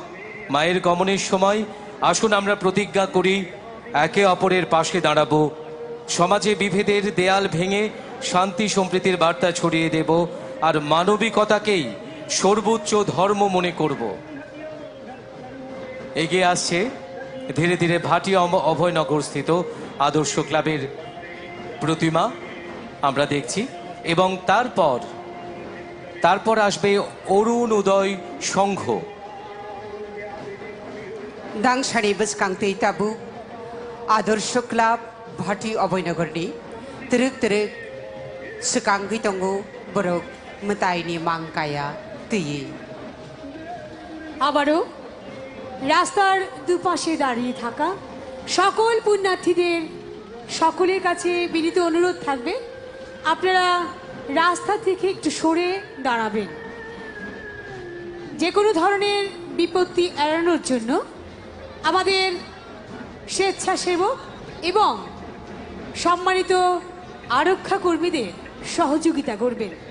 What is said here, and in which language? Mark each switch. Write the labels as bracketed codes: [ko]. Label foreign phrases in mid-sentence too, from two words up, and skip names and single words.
[bn] মায়ের গমনের সময় আসুন আমরা প্রতিজ্ঞা করি একে অপরের পাশে দাঁড়াবো, সমাজে বিভেদের দেয়াল ভেঙে শান্তি সম্প্রীতির বার্তা ছড়িয়ে দেব, আর মানবিকতাকেই সর্বোচ্চ ধর্ম মনে করব। এগিয়ে আসছে ধীরে ধীরে ভাটি অভয়নগর স্থিত আদর্শ ক্লাবের প্রতিমা আমরা দেখছি, এবং তারপর আসবে অরুণ উদয় সংঘ। [brx] दांसानि बसखांतै ताबु आदर्श क्लाब भाटी अभयनगरनि तरक तरक सखांगै दङ बरक मताइनि मांकाया तैयै। [bn] আবারও রাস্তার দুপাশে দাঁড়িয়ে থাকা সকল পুণ্যার্থীদের সকলের কাছে বিনীত অনুরোধ থাকবে, আপনারা রাস্তা থেকে একটু সরে দাঁড়াবেন। যে কোনো ধরনের বিপত্তি এড়ানোর জন্য আমাদের স্বেচ্ছাসেবক এবং সম্মানিত আরক্ষা কর্মীদের সহযোগিতা করবেন।